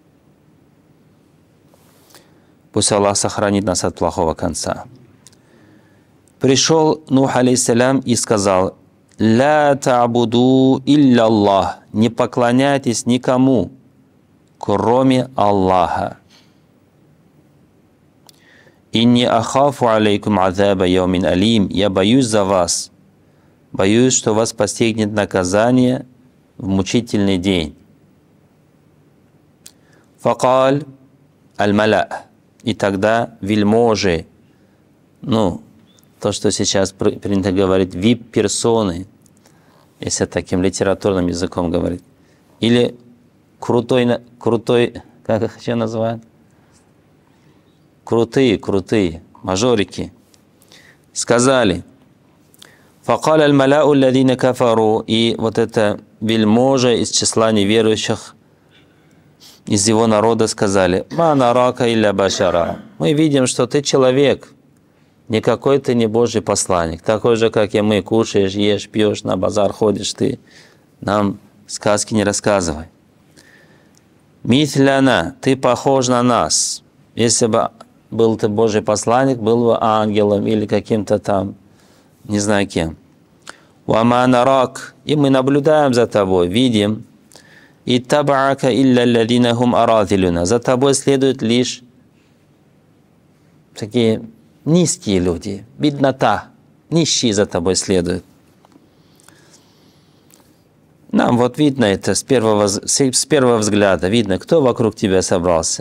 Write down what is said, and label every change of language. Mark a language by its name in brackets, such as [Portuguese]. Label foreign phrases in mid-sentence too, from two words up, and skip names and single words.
[Russian] Пусть Аллах сохранит нас от плохого конца. Пришел Нух алейхиссалям и сказал: [Arabic] «لا تعبدوا إلا الله». [Russian] Не поклоняйтесь никому, кроме Аллаха. [Arabic] «إني أخاف عليكم عذاب يوم أليم». [Russian] Я боюсь за вас. Боюсь, что вас постигнет наказание в мучительный день. [Arabic] فقال الملأ. [Russian] И тогда вельможи, то, что сейчас принято говорить, вип-персоны, если таким литературным языком говорить, или крутой, как их еще называют? Крутые, мажорики, сказали: [Arabic] «فقال الملأ الذين كفروا». [Russian] И вот это вельможа из числа неверующих, из его народа сказали: [Arabic] «ما نراك إلا بشرا». [Russian] Мы видим, что ты человек, никакой ты не Божий посланник, такой же, как и мы, кушаешь, ешь, пьешь, на базар ходишь, ты нам сказки не рассказывай. Мithляна, ты похож на нас. Если бы был ты Божий посланник, был бы ангелом или каким-то там, не знаю кем. [Arabic] وما نراك, [Russian] и мы наблюдаем за тобой, видим. [Arabic] اتبعك إلا الذين هم أراذلنا. [Russian] За тобой следуют лишь такие низкие люди, беднота, нищие за тобой следуют. Нам вот видно это с первого взгляда, видно, кто вокруг тебя собрался.